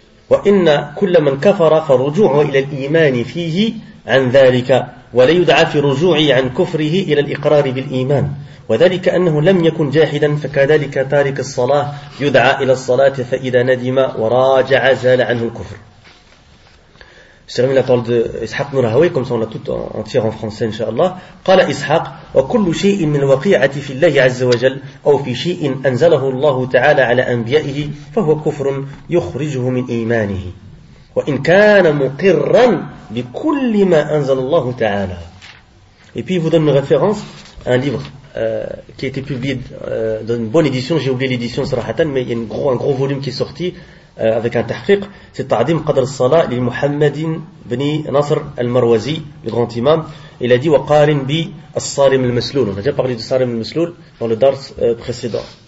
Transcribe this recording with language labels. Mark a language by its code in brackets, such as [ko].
[ar] وإن كل من كفر فرجوعه إلى الإيمان فيه عن ذلك ولا يدعى في رجوعه عن كفره إلى الإقرار بالإيمان وذلك أنه لم يكن جاحدا فكذلك تارك الصلاة يدعى إلى الصلاة فإذا ندم وراجع زال عنه الكفر. [fr] Je termine la parole d'Ishaq ibn Rahawi, comme ça on l'a tout entier en français, inshallah. [ar] قال إسحاق وكل شيء من الوقيعة في الله عز وجل أو في شيء أنزله الله تعالى على أنبيائه فهو كفر يخرجه من إيمانه. وإن كان مقرا بكل ما أنزل الله تعالى. [fr] Et puis il vous donne une référence, un livre qui a été publié dans une bonne édition, j'ai oublié l'édition sarahatan, mais il y a un gros volume qui est sorti avec un tahqiq, c'est Ta'dim Qadr al-Salah li Muhammadin ibn Nasr al-Marwazi, le grand imam. Il a dit wa qarin bi as-Sarim al-Maslul. On a déjà parlé de Sarim al-Maslul dans le dars précédent.